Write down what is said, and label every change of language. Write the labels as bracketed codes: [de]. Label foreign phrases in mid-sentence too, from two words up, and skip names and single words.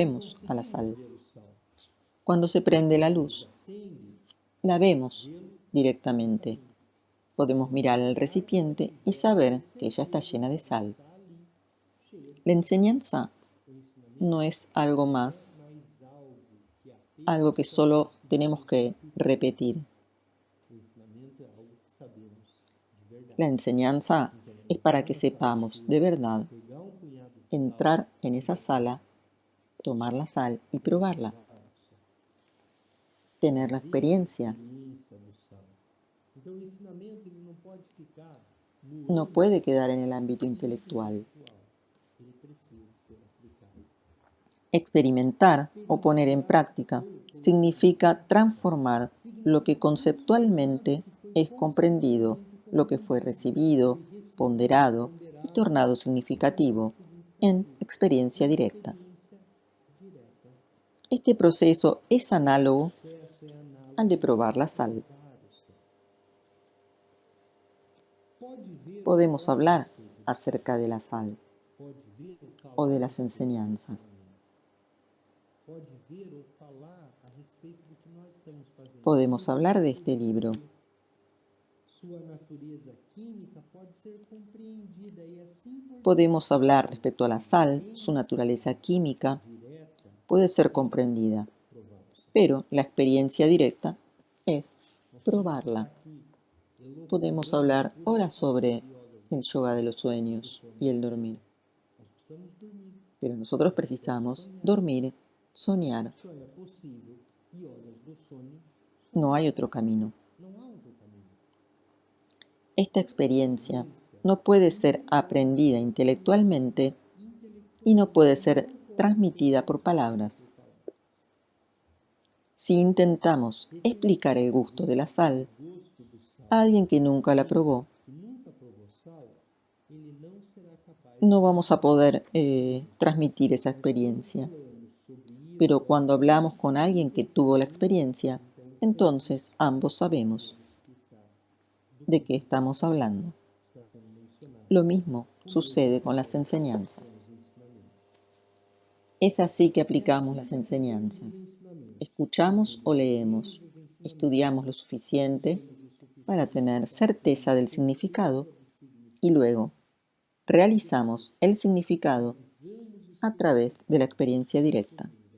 [pt] Não [es] vemos a la [pt] conseguimos [es] sal. [pt] ver o sal. [es] Cuando se prende [pt] Quando [es] la [pt] a luz [es] luz, [pt] acende, [es] la [pt] podemos [es] vemos [pt] vê-lo [es] directamente. [pt] diretamente. [es] Podemos [pt] Podemos [es] mirar el [pt] olhar para a [es] recipiente y [pt] tigela e ter [es] saber que ella está [pt] certeza [es] llena de [pt] que ela [es] sal. [pt] está ali, cheia de [es] La [pt] sal. [es] enseñanza [pt] O [es] no [pt] ensinamento [es] es algo [pt] não é [es] más, [pt] mais algo que algo apenas [es] que [pt] só [es] solo tenemos [pt] conseguimos [es] que repetir. [pt] repetir. O ensinamento é algo que sabemos de verdade. [es] La enseñanza [pt] Então, [es] es para [pt] entrar [es] que [pt] na sala [es] sepamos [pt] escura, [es] de verdad, [pt] pegar um punhado de sal [es] entrar en [pt] e [es] esa [pt] provar. [es] sala, tomar la sal y [pt] E [es] probarla, [pt] provar o sal. [es] tener la [pt] Fazer a [es] experiencia. [pt] experiência do sal. Então, o ensinamento ele não pode ficar no [es] No puede [pt] âmbito [es] quedar en el ámbito intelectual. [pt] intelectual. Ele precisa ser aplicado. [es] Experimentar o poner en [pt] Experienciar [es] práctica [pt] ou colocar em [es] significa [pt] prática [es] transformar lo que [pt] significa transformar o [es] conceptualmente [pt] que foi [es] es comprendido, [pt] conceitualmente [es] lo que fue [pt] compreendido, o que [es] recibido, [pt] foi recebido, [es] ponderado y [pt] ponderado tornado e tornado [es] significativo en [pt] significativo [es] experiencia [pt] em [es] directa. [pt] experiência direta. [es] Este proceso es [pt] Esse [es] análogo [pt] processo é [es] al de [pt] análogo [es] probar [pt] a [es] la sal. [pt] provar o sal. Pode ver ou [es] Podemos [pt] falar a [es] hablar [pt] respeito do sal. [es] acerca de la sal [pt] Pode ver ou o falar [es] de [pt] a [es] las [pt] respeito do [es] enseñanzas. [pt] ensinamento. Pode ver ou falar a respeito do que nós estamos fazendo, a [es] Podemos [pt] respeito do [es] hablar de [pt] livro [es] este [pt] de [es] libro. [pt] hoje. Sua natureza química pode ser compreendida e assim por [es] Podemos [pt] diante. [es] hablar [pt] Sua [es] respecto a la sal, su naturaleza [pt] experiencia [es] química [pt] direta [es] puede ser [pt] é [es] comprendida, [pt] provar o sal. [es] pero la experiencia directa es [pt] Nós podemos ficar [es] probarla. [pt] aqui [es] Podemos [pt] elocubrando [es] hablar [pt] por [es] ahora [pt] horas [es] sobre [pt] sobre horas [es] el [pt] do [es] yoga de [pt] sono, [es] los [pt] do [es] sueños [pt] sono [es] y el [pt] do sono. [es] dormir, [pt] Nós precisamos dormir, [es] pero nosotros [pt] precisamos [es] precisamos [pt] sonhar. [es] dormir, soñar. [pt] Só é possível e horas do sonho [es] No [pt] sonhar. [es] hay otro camino. [pt] Não há outro caminho. [es] Esta [pt] Essa [es] experiencia [pt] experiência [es] no puede ser [pt] não pode [es] aprendida [pt] ser [es] intelectualmente [pt] aprendida [es] y no puede [pt] intelectualmente, [es] ser [pt] não pode ser [es] transmitida por [pt] transmitida [es] palabras. [pt] por palavras. [es] Si intentamos [pt] Se [es] explicar el [pt] tentamos [es] gusto de la [pt] explicar o [es] sal [pt] gosto do sal [es] a alguien que [pt] a [es] nunca la [pt] alguém [es] probó, [pt] que nunca provou sal, ele não será capaz [es] no [pt] de [es] vamos a [pt] entender [es] poder [pt] essa experiência. [es] transmitir esa [pt] Mas quando [es] experiencia. [pt] falamos sobre [es] Pero [pt] isso a [es] cuando [pt] alguém [es] hablamos [pt] que [es] con alguien [pt] teve a [es] que tuvo la [pt] experiência, [es] experiencia, [pt] então todos [es] entonces ambos sabemos [pt] sabemos do [es] de [pt] que [es] qué [pt] se está [es] estamos [pt] falando, [es] hablando. [pt] está sendo mencionado. [es] Lo mismo [pt] O mesmo [es] sucede con las [pt] acontece [es] enseñanzas. [pt] com os ensinamentos. [es] Es así que aplicamos las enseñanzas. Escuchamos o leemos, estudiamos lo suficiente para tener certeza del significado y luego realizamos el significado a través de la experiencia directa.